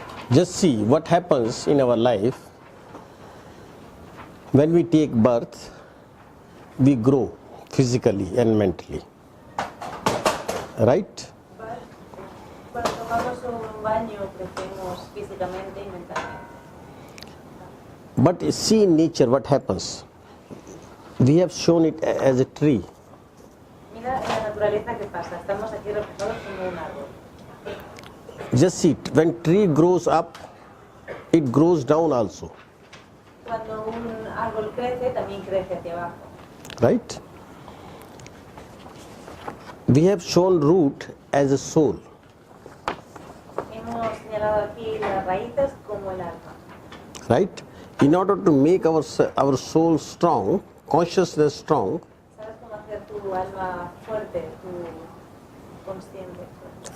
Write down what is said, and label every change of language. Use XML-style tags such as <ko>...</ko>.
<en>Just see what happens in our life. When we take birth, we grow physically and mentally. Right?</en> <es>Cuando tomamos un baño, crecemos físicamente y mentalmente.</es> <en>But see in nature what happens. We have shown it as a tree.</en> <es>Mira en la naturaleza qué pasa. Estamos aquí reflejados como un árbol.</es> <en>Just see, when tree grows up, it grows down also.</en> <es>Cuando un árbol crece, también crece hacia abajo.</es> <en>Right? We have shown root as a soul.</en> <es>Hemos señalado aquí las raíces como el alma.</es> <en>Right? In order to make our soul strong, consciousness strong,</en> <es>¿Sabes cómo hacer tu alma fuerte, tu consciente fuerte?</es>